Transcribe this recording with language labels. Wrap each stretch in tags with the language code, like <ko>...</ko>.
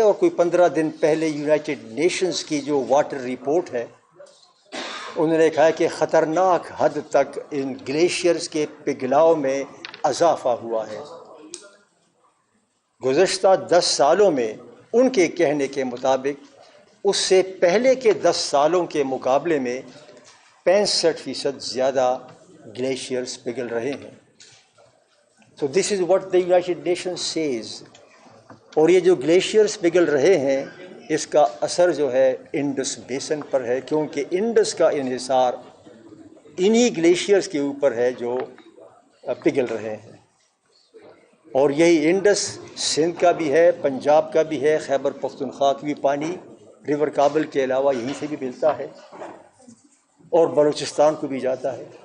<ur>اور کوئی 15 دن پہلے یونائٹڈ نیشنز کی جو واٹر رپورٹ ہے، انہوں نے کہا کہ خطرناک حد تک ان گلیشیئرز کے پگھلاؤ میں اضافہ ہوا ہے. گزشتہ 10 سالوں میں ان کے کہنے کے مطابق اس سے پہلے کے 10 سالوں کے مقابلے میں 65% زیادہ گلیشیئرز پگھل رہے ہیں.</ur> <en>So this is what the United Nations says.</en> <ur>اور یہ جو گلیشیئرز پگھل رہے ہیں، اس کا اثر جو ہے انڈس بیسن پر ہے، کیونکہ انڈس کا انحصار انہی گلیشیئرز کے اوپر ہے جو پگھل رہے ہیں. اور یہی انڈس سندھ کا بھی ہے، پنجاب کا بھی ہے، خیبر پختونخوا کی بھی پانی ریور کابل کے علاوہ یہیں سے بھی ملتا ہے، اور بلوچستان کو بھی جاتا ہے.</ur>